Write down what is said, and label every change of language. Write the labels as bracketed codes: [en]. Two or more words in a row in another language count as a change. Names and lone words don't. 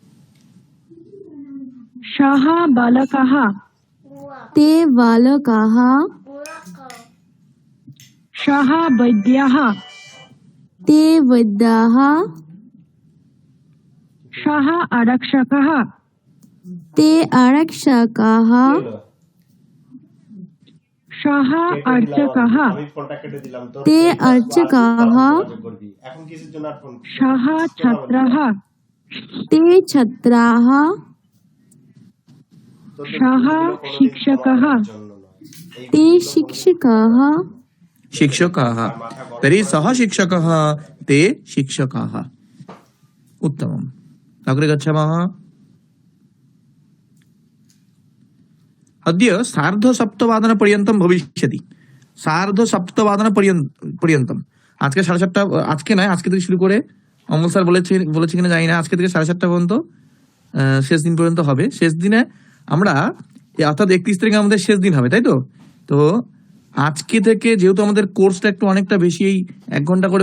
[sa] सः बालकाः ते बालकाः सः वैद्यः ते वैद्याः सः आरक्षकः ते आरक्षकाः सः अर्चकः [bn] আমি ফোনটা কেটে দিলাম তো [sa] ते अर्चकाः [bn] করবি এখন কিসের জন্য আর ফোন [sa] सः छात्रः ते छात्राः सः शिक्षकः ते शिक्षकाः शिक्षकाः तर्हि सः शिक्षकः ते शिक्षकाः उत्तमम् अग्रे गच्छामः अद्य सार्धसप्तवादनपर्यन्तं भविष्यति [bn] সার্ধসপ্তবাদনपर्यन्तম আজকে 7:30 আজকে নয় আজকে থেকে শুরু করে অমল স্যার বলেছে কিনা জানি না আজকে থেকে 7:30 পর্যন্ত শেষ দিন পর্যন্ত হবে শেষ দিনে আমরা অর্থাৎ 31 তারিখে আমাদের শেষ দিন হবে তাই তো তো আজকে থেকে যেহেতু আমাদের কোর্সটা একটু অনেকটা বেশি 1 ঘন্টা করে